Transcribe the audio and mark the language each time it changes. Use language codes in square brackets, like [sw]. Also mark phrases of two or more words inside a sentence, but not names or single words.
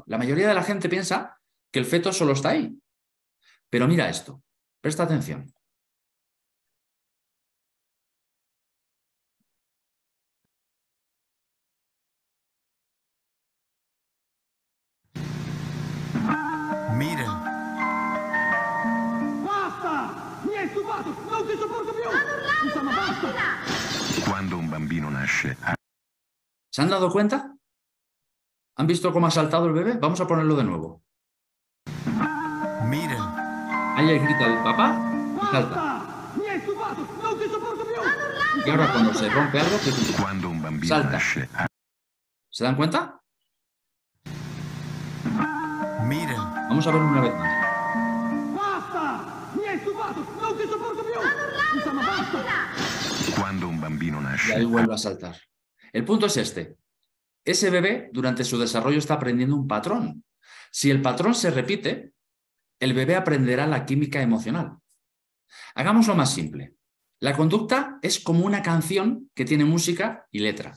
[es] La mayoría de la gente piensa que el feto solo está ahí. Pero mira esto, presta atención. Miren. [it] Basta! Mi hai stufato! Non ti sopporto più! Insomma, basta! Quando un bambino nasce, [es] ¿Se han dado cuenta? ¿Han visto cómo ha saltado el bebé? Vamos a ponerlo de nuevo. miren. Ahí grita el papá y salta. Basta! Mi hai stufato! Non ti sopporto più! Y ahora cuando se rompe algo, ¿qué pasa? [it] Quando un bambino [es] Salta. [it] nasce, [es] ¿Se dan cuenta? miren. Vamos a verlo una vez más. Basta! Mi hai stufato! Non ti sopporto più! Insomma, basta! [it] Quando un bambino [es] Y ahí [it] nasce, [es] vuelve a saltar. El punto es este. Ese bebé, durante su desarrollo, está aprendiendo un patrón. Si el patrón se repite, el bebé aprenderá la química emocional. Hagámoslo más simple. La conducta es como una canción que tiene música y letra.